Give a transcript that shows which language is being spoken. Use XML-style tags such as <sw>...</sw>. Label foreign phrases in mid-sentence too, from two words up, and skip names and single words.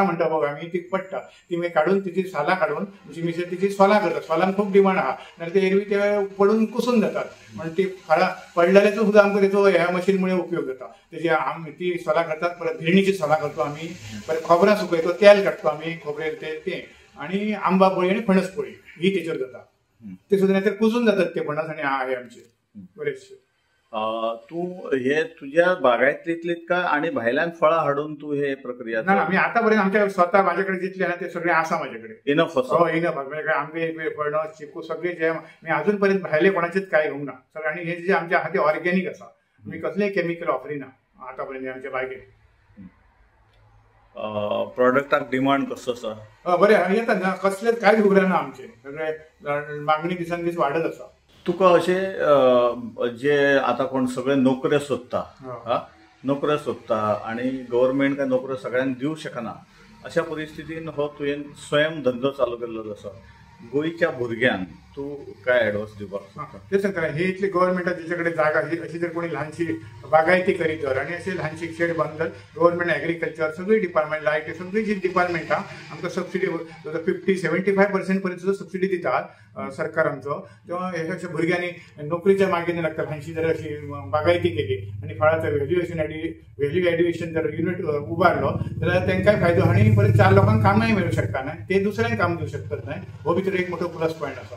<mr>म्हणता बघा मी ती पडटा ती मी काढून तिची साला काढून मी तिची सोला करतात सोलांक खूप डिमांड आहा नाहीतर ते एरवी ते पडून कुसून जातात म्हणजे ती फळां पडलेल्याचो सुद्धा आमकां त्याचो ह्या मशीनमुळे उपयोग जाता त्याची ती सोला करतात परत भिरणीची सोला करतो आम्ही परत खोबरा सुकयतो तेल काढतो आम्ही खोबरे ते आणि आंबा पोळी आणि फणस पोळी ही त्याच्यावर जाता ते सुद्धा नाहीतर कुसून जातात ते फणस आणि आहे आमचे बरेचसे.</mr> <kok>तू हे तुझ्या बागायतलीत का आणि भायल्यान फळां हाडून तू हे प्रक्रिया</kok> <mr>ना मी आतापर्यंत आमच्या स्वतः माझ्याकडे जितले ना ते सगळे आसा माझ्याकडे इनफ इनफ माझ्याकडे आंबे फणस चिकू सगळे जे मी अजूनपर्यंत भायले कोणाचेच काय घेऊंक ना सगळे आणि हे जे आमच्या हाती ऑर्गॅनिक आसा मी कसलेय केमिकल वापरिना आतापर्यंत आमच्या बागेत.</mr> <kok>प्रॉडक्टाक डिमांड कसो आसा बरें येतात ना कसलेच कांयच उरना आमचे सगळे मागणी दिसान दीस वाडत आसा. तुका अशें जे आता कोण सगळे नोकऱ्यो सोदता आणि गव्हर्नमेंट काय नोकऱ्यो सगळ्यांक दिवंक शकना अशा परिस्थितीन हो तुवें स्वयं धंदो चालू केल्लो आसा गोंयच्या भुरग्यांक तू काय एडवायस दिवपाक</kok> <mr>ते सांगता हे इतली गव्हर्नमेंटात त्याच्याकडे जागा अशी जर कोणी लहानशी बागायती करीत तर आणि असे लहानशी शेड बांधतात</mr> <en>government agriculture</en> <mr>सगळी डिपार्टमेंट लायट सगळी जी डिपार्टमेंट आमकां सबसिडी 50-75% पर्यंत सुद्धा सबसिडी दितात सरकार आमचो तेव्हा हे अशा भुरग्यांनी नोकरीच्या मागणी लागतात लहानशी जर अशी बागायती केली आणि फळाचं</mr> <en>value addition</en> <mr>जर युनिट उभारलो जाल्यार तांकांय फायदो आणि परत 4 लोकांक कामय मेळूं शकता ना ते दुसऱ्यांक काम दिवंक शकतात नाही हो भितर एक मोठो</mr> <en>plus point</en> <mr>आसा.</mr>